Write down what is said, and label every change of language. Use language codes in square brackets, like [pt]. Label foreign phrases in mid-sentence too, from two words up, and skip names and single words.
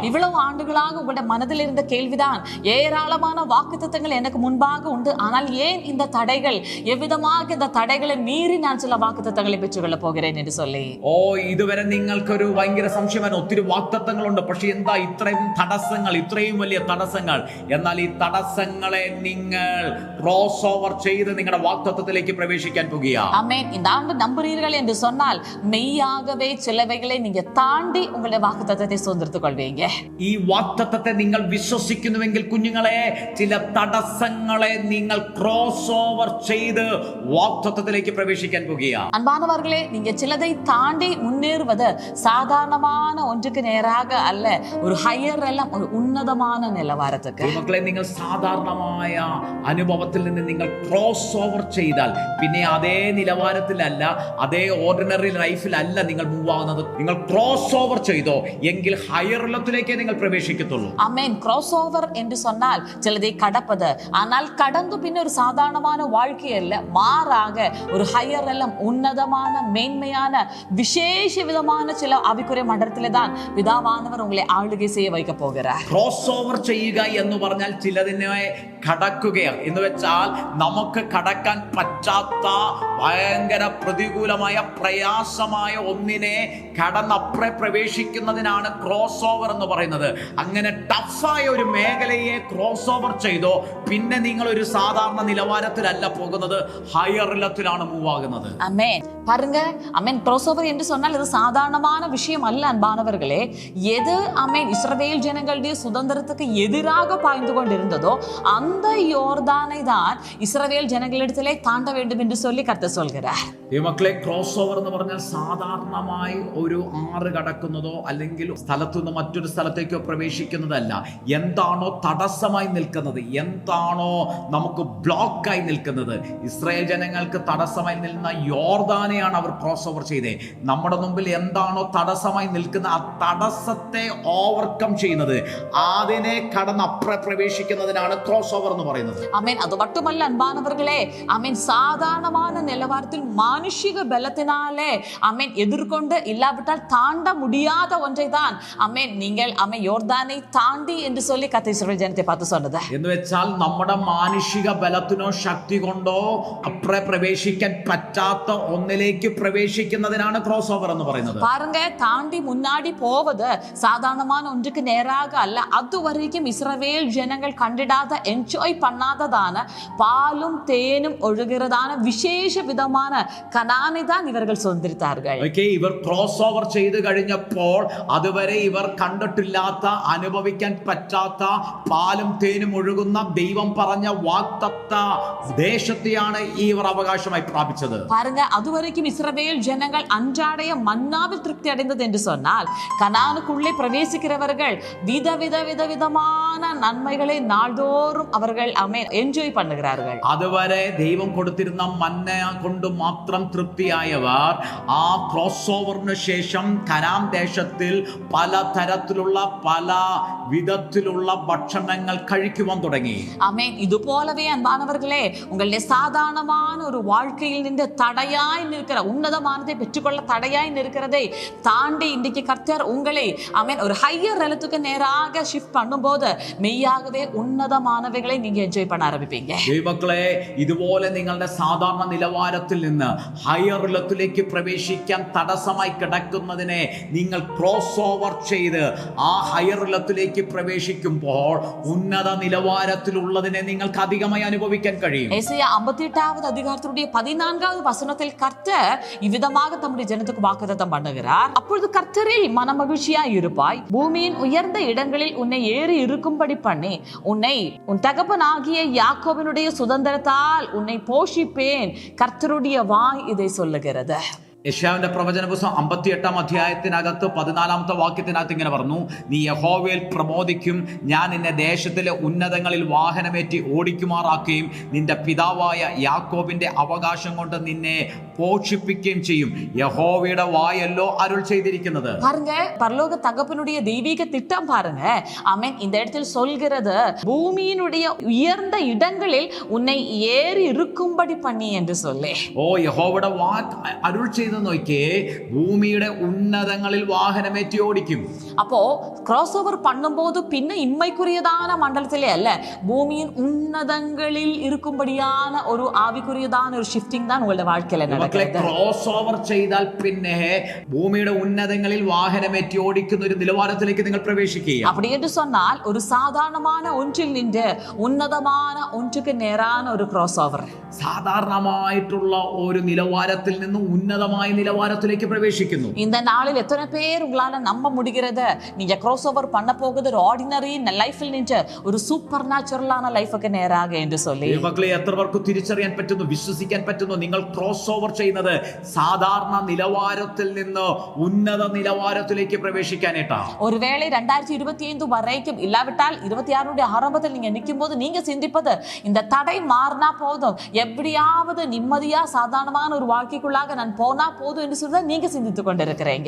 [ta] இவ்வளவு ஆண்டுகளாக உங்களுடைய மனதில் இருந்த கேள்விதான், ஏராளமான வாக்குத்தத்தங்கள் எனக்கு முன்பாக உண்டு, ஆனால் ஏன் இந்த தடைகள், எவ்விதமாக இந்த தடைகளை மீறி நான் சில வாக்குத்தத்தங்களை பெற்றுக்கொள்ள போகிறேன் என்று சொல்லി. [ml] ഇതുവരെ നിങ്ങൾക്കൊരു ഭയങ്കര സംശയമാണ്. ഒത്തിരി വാക്തത്വങ്ങളുണ്ട്, പക്ഷെ എന്താ ഇത്രയും തടസ്സങ്ങൾ, ഇത്രയും വലിയ തടസ്സങ്ങൾ? എന്നാൽ ഈ തടസ്സങ്ങളെ നിങ്ങൾ [en] cross over [ml] ചെയ്ത് നിങ്ങളുടെ വാക്തത്വത്തിലേക്ക് പ്രവേശിക്കാൻ പോകുകയാണ്. [ta] ஆமென். இந்த ஆண்டு நம்புறீர்கள் என்று சொன்னால் மெய்யாகவே சிலவைகளை நீங்க தாண்டி உங்களுடைய வாக்குத்தத்தத்தை சுதந்திரத்துக் கொள்வீங்க. [ml] ഈ വാക്തത്വത്തെ നിങ്ങൾ വിശ്വസിക്കുന്നുവെങ്കിൽ കുഞ്ഞുങ്ങളെ, ചില തടസ്സങ്ങളെ നിങ്ങൾ [en] cross over [ml] ചെയ്ത് വാക്തത്വത്തിലേക്ക് പ്രവേശിക്കാൻ പോകുകയാണ്. [ta] அன்பானவர்களே, நீங்க சிலதை தாண்டி முன்னேறுவது சாதாரணமான ஒன்றுக்கு நேராக அல்ல, ஒரு ஹையர் எல்லாம் ஒரு உன்னதமான நிலவாரத்துக்கு. [ml] മക്കളെ, നിങ്ങൾ സാധാരണമായ അനുഭവത്തിൽ നിന്ന് നിങ്ങൾ [en] cross over [ml] ചെയ്താൽ പിന്നെ അതേ നിലവാരത്തിലല്ല, അതേ [en] ordinary life [ml] നിങ്ങൾ മൂവ് ആവുന്നത്. നിങ്ങൾ [en] cross over [ml] ചെയ്തോ എങ്കിൽ [en] higher level [ml] നിങ്ങൾ പ്രവേശിക്കത്തുള്ളൂ. [ta] ஆமென். [en] cross over [ta] என்று சொன்னால் சிலதை கடப்பது, ஆனால் கடந்து பின்ன ஒரு சாதாரணமான வாழ்க்கை அல்ல, மாறாக ஒரு ஹையர் எல்லாம் உன்னதமான மேன்மையான விசேஷ விதமான சில ஆவிக்குரிய மண்டலத்திலே தான் பிதாவானவர் உங்களை ஆளுகை செய்ய வைக்க போகிறார். [en] cross over [ml] ചെയ്യുക എന്ന് പറഞ്ഞാൽ ചിലതിനെ കടക്കുകയാണ് എന്ന് വെച്ചാൽ നമുക്ക് കടക്കാൻ പറ്റാത്ത ഭയങ്കര പ്രതികൂലമായ പ്രയാസമായ ഒന്നിനെ കടന്നപ്പുറം പ്രവേശിക്കുന്നതിനാണ് [en] cross over [ml] എന്ന് പറയുന്നത്. അങ്ങനെ ടഫായ ഒരു മേഖലയെ [en] cross over [ml] ചെയ്തോ പിന്നെ നിങ്ങൾ ഒരു സാധാരണ നിലവാരത്തിലല്ല പോകുന്നത്, [en] higher level [ml] മൂവ് ആകുന്നത്. [ta] ஆமென். பாருங்க, ஆமென். [en] cross over [ta] என்று சொன்னால் இது சாதாரணமான விஷயம் அல்ல அன்பானவர்களே. எது ஆமென் இஸ்ரவேல் ஜனங்களுடைய சுதந்திரத்துக்கு எதிராக பாய்ந்து கொண்டிருந்ததோ அந்த யோர்தானை தான் இஸ்ரவேல் ஜனங்களிடத்திலே தாண்ட வேண்டும் என்று சொல்லி கர்த்தர் சொல்கிறார். [ml] മക്കളെ, [en] cross over [ml] എന്ന് പറഞ്ഞാൽ സാധാരണമായി ഒരു ആറ് കടക്കുന്നതോ അല്ലെങ്കിൽ സ്ഥലത്തുനിന്ന് മറ്റൊരു സ്ഥലത്തേക്കോ പ്രവേശിക്കുന്നതല്ല. എന്താണോ തടസ്സമായി നിൽക്കുന്നത്, എന്താണോ നമുക്ക് ബ്ലോക്കായി നിൽക്കുന്നത്, ഇസ്രായേൽ ജനങ്ങൾക്ക് തടസ്സമായി നിൽക്കുന്ന യോർദാനെയാണ് അവർ [en] cross over [ml] ചെയ്തത്. നമ്മുടെ മുമ്പിൽ എന്താണോ തടസ്സമായി നിൽക്കുന്ന ആ തടസ്സത്തെ ഓവർകം ചെയ്യുന്നത്, അതിനെ കടന്നപ്പുറം പ്രവേശിക്കുന്നതിനാണ് [en] cross over [ml] എന്ന് പറയുന്നത്. [ta] ஆமென். அது மட்டுமல்ல அன்பானவர்களே, ஆமென், சாதாரணமான நிலவரத்தில் மானுஷிக பலத்தினாலே ஆமென் எதிர்கொண்டு இல்லாவிட்டால் தாண்ட முடியாத ஒன்றை தான் ஆமென் நீங்கள் ஆமென் யோர்தானை தாண்டி என்று சொல்லி கர்த்தர் இஸ்ரவேல் ஜனத்தை பார்த்து சொன்னது. [ml] എന്ന് വെച്ചാൽ നമ്മുടെ മാനുഷിക ബലത്തിനോ ശക്തി കൊണ്ടോ അപ്പുറം പ്രവേശിക്കാൻ പറ്റാത്ത ഒന്നിലേക്ക് പ്രവേശിക്കുന്നതിനാണ് [en] cross over [ml] എന്ന് പറയുന്നത്. [ta] பாருங்க, தாண்டி முன்னாடி போவது சாதாரணமான ஒன்றுக்கு நேராக அல்ல, அதுவரைக்கும் இஸ்ரவேல் ஜனங்கள் கண்டிடாத என்ஜாய் பண்ணாததான பாலும் தேனும் ஒழுகிறதான விசேஷ விதமான கனானை தான் இவர்கள் சுதந்திரித்தார்கள். [ml] ഇവർ [en] cross over [ml] ചെയ്ത് കഴിഞ്ഞപ്പോൾ അതുവരെ ഇവർ കണ്ടിട്ടില്ലാത്ത, അനുഭവിക്കാൻ പറ്റാത്ത പാലും തേനും ഒഴുകുന്ന ദൈവം പറഞ്ഞ വാഗ്ദത്ത ദേശത്തെയാണ് ഇവർ അവകാശമായി പ്രാപിച്ചത്. [ta] பாருங்க, அதுவரைக்கும் இஸ்ரவேல் ஜனங்கள் அன்றாடைய மன்னாவில் திருப்தி அடைந்தது என்று சொன்னால், கனானுக்குள்ளே பிரவேசிக்கிறவர்கள் விதமான நன்மைகளை நாள்தோறும் அவர்கள் என்ஜாய் பண்ணுகிறார்கள். [ml] അതുവരെ ദൈവം കൊടുത്തിരുന്ന മന്ന കൊണ്ട് മാത്രം തൃപ്തിയായവർ ആ [en] cross over [ml] ശേഷം കനാൻ ദേശത്തിൽ പലതരത്തിലുള്ള പല വിധത്തിലുള്ള ഭക്ഷണങ്ങൾ കഴിക്കുവാൻ തുടങ്ങി. [ta] ஆமென். இது போலவே அன்பானவர்களே, உங்களுடைய சாதாரணமான ஒரு வாழ்க்கையில் நின்று தடையாய் நிற்கிற உன்னதமானதை பெற்றுக்கொள்ள தடையாய் நிற்கிறதை தாண்டி இன்றைக்கு கர்த்தர் உங்களை ஆமென் ஒரு [en] higher level [ta] நேராக ஷிஃப்ட் பண்ணும்போது மெய்யாகவே ഉന്നതമാനവകളെ நீங்க എൻജോയ് பண்ண ആരംഭിப்பீங்க. [ml] ദൈവമക്കളെ, ഇതുപോലെ നിങ്ങളുടെ സാധാരണ നിലവാരത്തിൽ നിന്ന് [en] higher level [ml] പ്രവേശിക്കാൻ തടസ്സമായി കിടക്കുന്നതിനെ നിങ്ങൾ [en] cross over [ml] ചെയ്ത് ആ [en] higher level [ml] പ്രവേശിക്കുമ്പോൾ ഉന്നത നിലവാരത്തിലുള്ളതിനെ നിങ്ങൾക്ക് അധികമായി അനുഭവിക്കാൻ കഴിയും. [ta] ஏசாயா 58வது அதிகாரத்தினுடைய 14வது வசனத்தில் கர்த்தர் இவ்விதமாக தம்முடைய ஜனத்துக்கு வாக்குத்தத்தம் பண்ணுகிறார். அப்பொழுது கர்த்தரில் மனமகிழ்ச்சியாய் இருப்பாய், பூமியின் உயர்ந்த இடங்களில் உன்னை ஏறி இருக்கும்படி பண்ணி உன்னை உன் தகப்பனாகிய யாக்கோபினுடைய சுதந்திரத்தால் உன்னை போஷிப்பேன். கர்த்தருடைய வாய் இதை சொல்லுகிறது. [ml] യെശയ്യാവിന്റെ പ്രവചന പുസ്തകം 58-ാം അധ്യായത്തിനകത്ത് 14-ാമത്തെ വാക്യത്തിനകത്ത് ഇങ്ങനെ പറഞ്ഞു, നീ യഹോവയിൽ പ്രമോദിക്കും, ഞാൻ നിന്നെ ദേശത്തിലെ ഉന്നതങ്ങളിൽ വാഹനമേറ്റി ഓടിക്കുമാറാക്കുകയും നിന്റെ പിതാവായ യാക്കോബിന്റെ അവകാശം കൊണ്ട് നിന്നെ പോഷിപ്പിക്കുകയും ചെയ്യും. യഹോവയുടെ വായല്ലോ അരുൾ ചെയ്തിരിക്കുന്നത്. [ta] பாருங்க, பரலோக தகப்பனுடைய தெய்வீக திட்டம் பாருங்க. ஆமென். இந்த இடத்தில் சொல்கிறது, பூமியினுடைய உயர்ந்த இடங்களில் உன்னை ஏறி இருக்கும்படி பண்ணி என்று சொல்லி. [ml] യഹോവയുടെ വാക്ക് അരുൾ ചെയ്ത് നോക്കിയേ, ഭൂമിയുടെ ഉന്നതങ്ങളിൽ വാഹനമേറ്റി ഓടിക്കും. [ta] அப்போ [en] cross over [ta] பண்ணும்போது பின்ன இன்மைக்குரியதான மண்டலத்திலே அல்ல, பூமியின் உன்னதங்களில் இருக்கும்படியான ஒரு ஆவிக்குரியதான ஒரு ஷிஃப்டிங் தான் உங்களுடைய வாழ்க்கையில நடக்குது. [en] cross over [ml] ചെയ്താൽ പിന്നെ ഭൂമിയുടെ ഉന്നതങ്ങളിൽ വാഹനമേറ്റി ഓടിക്കുന്ന ഒരു നിലവാരത്തിലേക്ക് നിങ്ങൾ പ്രവേശിക്കുക. [ta] அப்படி என்று சொன்னால் ஒரு சாதாரணமான ஒன்றில் நின்று உன்னதமான ஒன்றுக்கு நேரான ஒரு [en] cross over. [ml] സാധാരണമായിട്ടുള്ള ഒരു നിലവാരത്തിൽ നിന്ന് ഉന്നതമായ നിലവാരത്തിലേക്ക് പ്രവേശിക്കുന്നു. [ta] இந்த நாளில் எத்தனை பேர் உங்களால நம்ப முடிகிறது நீங்க [en] cross over [ta] பண்ண போகுது ஒரு [en] ordinary life [ta] நின்று ஒரு [en] super natural life [ta] நேராக என்று சொல்லி. [ml] മക്കളെ, എത്ര പേർക്ക് തിരിച്ചറിയാൻ പറ്റുന്നു, വിശ്വസിക്കാൻ പറ്റുന്നു നിങ്ങൾ [en] cross over [ml] ചെയ്യുന്നത് സാധാരണ നിലവാരത്തിൽ നിന്ന് ഉന്നത നിലവാരത്തിലേക്ക് പ്രവേശിക്കാനായിട്ടാ? [ta] ஒருவேளை 2025 வரைக்கும் இல்லாவிட்டால் 26 ஆரம்பத்தில் நீங்க நிற்கும் போது நீங்க சிந்திப்பது இந்த தடை மாறினா போதும், எப்படியாவது நிம்மதியா சாதாரணமான ஒரு வாழ்க்கைக்குள்ளாக நான் போனா போதும் என்று சொல்லி நீங்க சிந்தித்துக் கொண்டிருக்கிறீங்க.